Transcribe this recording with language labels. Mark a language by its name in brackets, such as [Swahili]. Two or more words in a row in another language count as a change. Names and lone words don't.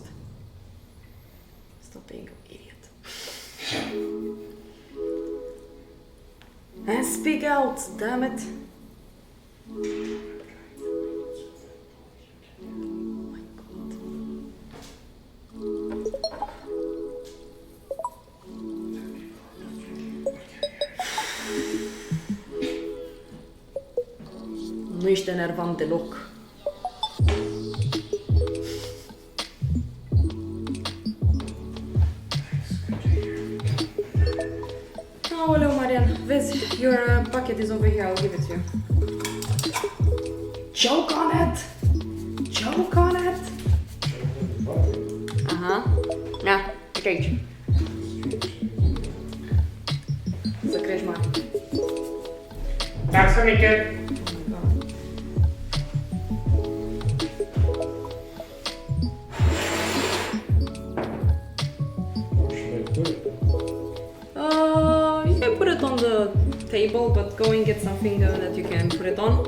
[English] Stop being an idiot. And speak out, damn it. Oh my God. [Romanian] Nu ești enervant deloc. Aoleu, Marian, vezi, [English] your bucket is over here, I'll give it to you. Choke on it! Choke on it! [Romanian] Aha. Na, uite aici. Să crești mare. [Swedish] Tack så mycket! [English] You can put it on the table, but go and get something that you can put it on.